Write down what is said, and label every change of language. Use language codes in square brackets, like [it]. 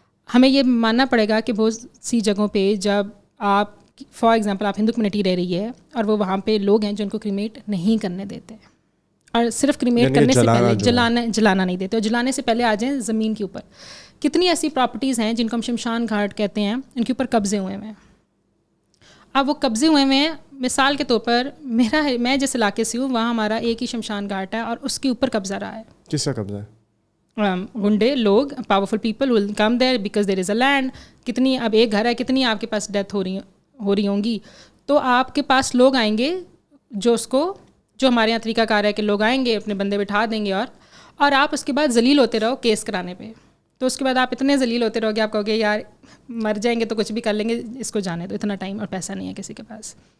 [ur] ہمیں یہ ماننا پڑے گا کہ بہت سی جگہوں پہ جب آپ فار ایگزامپل آپ ہندو کمیونٹی رہ رہی ہے اور وہ وہاں پہ لوگ ہیں جو ان کو کریمیٹ نہیں کرنے دیتے اور صرف کریمیٹ کرنے سے پہلے جلانا نہیں دیتے اور جلانے سے پہلے آ جائیں زمین کے اوپر. کتنی ایسی پراپرٹیز ہیں جن کو ہم شمشان گھاٹ کہتے ہیں, ان کے اوپر قبضے ہوئے ہیں. اب وہ قبضے ہوئے ہیں, مثال کے طور پر میں جس علاقے سے ہوں وہاں ہمارا ایک ہی شمشان گھاٹ ہے اور اس کے اوپر قبضہ رہا ہے. کس کا قبضہ ہے؟ گنڈے لوگ, [en] Powerful people will come there because there is a land. [ur] کتنی اب ایک گھر ہے, کتنی آپ کے پاس ڈیتھ ہو رہی ہوں گی, تو آپ کے پاس لوگ آئیں گے جو ہمارے یہاں طریقہ کار ہے کہ لوگ آئیں گے اپنے بندے بٹھا دیں گے اور آپ اس کے بعد ذلیل ہوتے رہو کیس کرانے پہ. تو اس کے بعد آپ اتنے ذلیل ہوتے رہو گے, آپ کہو گے یار مر جائیں گے تو کچھ بھی کر لیں گے, اس کو جانے دو, اتنا ٹائم اور پیسہ نہیں ہے کسی کے پاس.